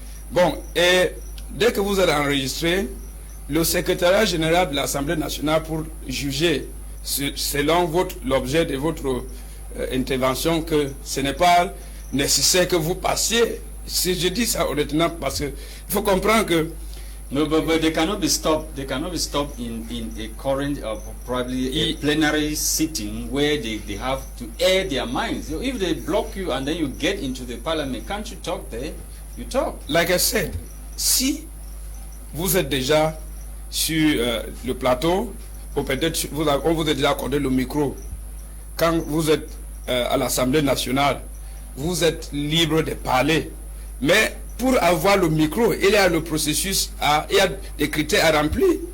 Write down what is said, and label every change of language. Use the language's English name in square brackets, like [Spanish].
[French] Bon, et dès que vous êtes enregistré, le secrétariat général de l'Assemblée nationale, pour juger selon l'objet de votre intervention, que ce n'est pas nécessaire que vous passiez. Si je dis ça honnêtement, parce qu'il faut comprendre que [English] no, but they cannot be stopped. They cannot be stopped in a current, probably a plenary sitting where they have to air their minds. So if they block you and then you get into the parliament, can't you talk there? You talk. Like I said, [French] si vous êtes déjà sur le plateau, ou peut-être on vous a déjà accordé le micro, quand vous êtes à l'Assemblée nationale, vous êtes libre de parler. Mais pour avoir le micro, il y a le processus, il y a des critères à remplir.